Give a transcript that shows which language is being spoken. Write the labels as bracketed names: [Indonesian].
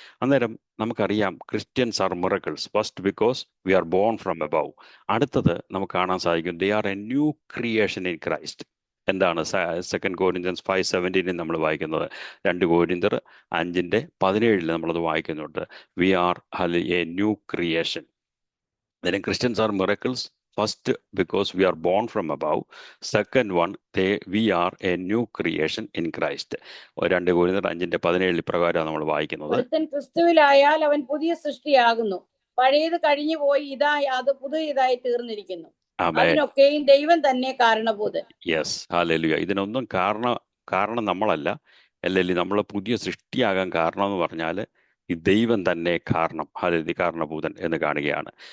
[Malayalam] അന്നേരം നമുക്കറിയാം, [English] Christians are miracles first because we are born from above. [Malayalam] അടുത്തത് നമുക്ക് കാണാൻ സാധിക്കും, [English] They are a new creation in Christ. [Malayalam] എന്താണ് 2 Corinthians 5:17 നമ്മൾ വായിക്കുന്നത്? 2 Corinthians 5:17 നമ്മളത് വായിക്കുന്നുണ്ട്. [English] We are a new creation. then Christians are miracles first because we are born from above. Second one, we are a new creation in Christ. [Malayalam] 2 Corinthians 5:17 പ്രകാരം നമ്മൾ വായിക്കുന്നത്, ക്രിസ്തുവിലായാൽ അവൻ പുതിയ സൃഷ്ടിയാകുന്നു, പഴയത് കഴിഞ്ഞു പോയി, അത് പുതിയതായി തീർന്നിരിക്കുന്നു. ആമേൻ. അതിനൊക്കെയും ദൈവം തന്നെ കാരണഭൂതൻ. Yes, hallelujah. ഇതിനൊന്നും കാരണം നമ്മളല്ല, അല്ലെങ്കിൽ നമ്മൾ പുതിയ സൃഷ്ടിയാകാൻ കാരണം എന്ന് പറഞ്ഞാൽ ഈ ദൈവം തന്നെ കാരണം, ഹല്ലേലൂയ, കാരണഭൂതൻ എന്ന് കാണുകയാണ്.